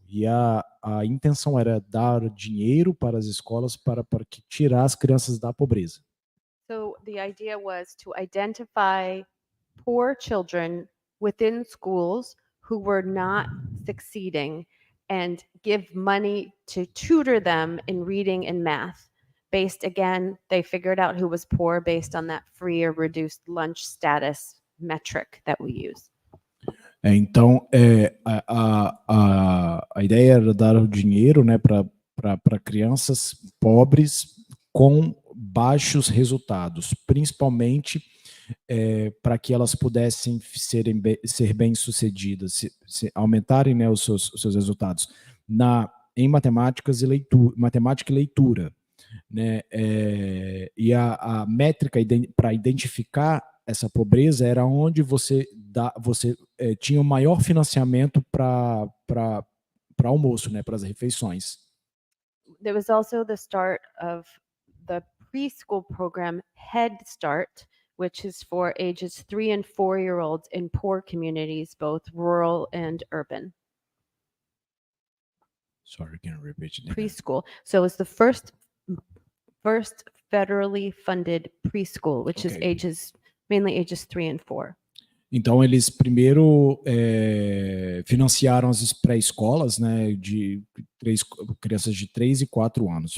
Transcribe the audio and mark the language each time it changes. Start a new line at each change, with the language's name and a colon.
Portuguese: E a intenção era dar dinheiro para as escolas para tirar as crianças da pobreza.
English: So the idea was to identify poor children within schools who were not succeeding and give money to tutor them in reading and math. Based, again, they figured out who was poor based on that free or reduced lunch status metric that we use.
Portuguese: Então, a ideia era dar o dinheiro, né, para crianças pobres com baixos resultados, principalmente para que elas pudessem ser bem-sucedidas, aumentarem, né, os seus resultados em matemática e leitura. Né, e a métrica para identificar essa pobreza era onde você tinha o maior financiamento para almoço, né, para as refeições.
English: There was also the start of the preschool program Head Start, which is for ages 3 and 4-year-olds in poor communities, both rural and urban. Sorry, can you repeat that? Preschool. So it was the first first federally funded preschool, which is Okay. mainly ages 3 and 4.
Portuguese: Então, eles primeiro financiaram as pré-escolas, né, de crianças de 3 e 4 anos.